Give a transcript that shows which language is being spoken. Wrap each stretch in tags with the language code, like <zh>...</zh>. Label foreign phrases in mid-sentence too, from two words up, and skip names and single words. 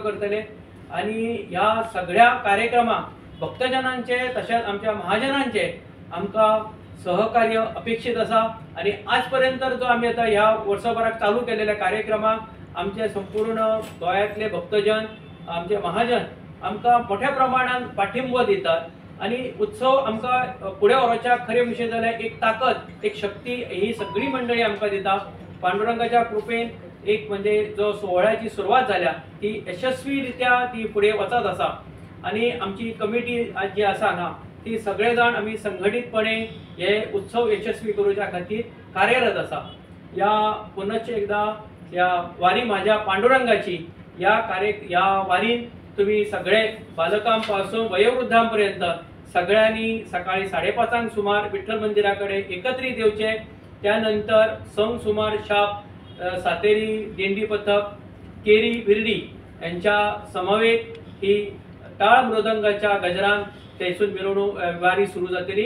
<kok>करतले आणि ह्या सगळ्या कार्यक्रमांक भक्तजनांचे तसेच आमच्या महाजनांचे आमकां सहकार्य अपेक्षित आसा आणि आजपर्यंत जो आम्ही आता ह्या वर्षभराक चालू केलेल्या कार्यक्रमाक आमचे संपूर्ण गोंयांतले भक्तजन आमचे महाजन आमकां मोठ्या प्रमाणात पाठिंबो दितात आणि उत्सव आमकां फुडें व्हरच्या खरे विशय जाल्यार एक ताकद एक शक्ती ही सगळी मंडळी आमकां दिता। पांडुरंगाच्या कृपेन एक म्हणजे जो सोहळ्याची सुरवात झाल्या ती यशस्वीरित्या ती फुडें वचत आसा आणि आमची कमिटी आज जी आसा ना ती सगळे जाण आम्ही संघटितपणे हे उत्सव यशस्वी करूच्या खातीर कार्यरत आसा। या पुनश्च एकदा या वारी माझ्या पांडुरंगाची या वारीन तुम्ही सगळे बालकांपासून वयोवृद्धांपर्यंत सगळ्यांनी सकाळी 5:30 सुमार विठ्ठल मंदिराकडे एकत्रित येवचे। त्यानंतर संग सुमार शाप सातेरी दिंडी पथक केरी बिर्डी यांच्या समवेत ही टाळ मृदंगाच्या गजरान थंयसून मिरवणूक वारी सुरू जातली।</kok>